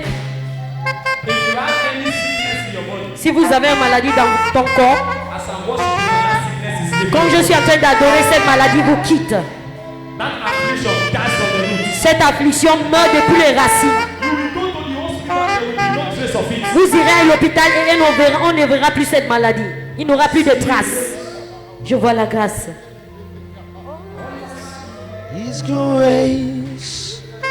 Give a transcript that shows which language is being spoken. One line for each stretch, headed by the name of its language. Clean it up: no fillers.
English: If you have any sickness in your body,
French: si vous avez une maladie dans ton corps,
English: as I'm worshiping, that sickness is leaving.
French: comme je suis en train d'adorer, cette maladie vous quitte.
English: That affliction dies from the root.
French: Cette affliction meurt depuis les racines.
English: You will go to the hospital, there will be no trace of it.
French: Vous irez à l'hôpital et on ne verra plus cette maladie. Il n'aura plus de traces. Je vois la grâce.
English: His grace.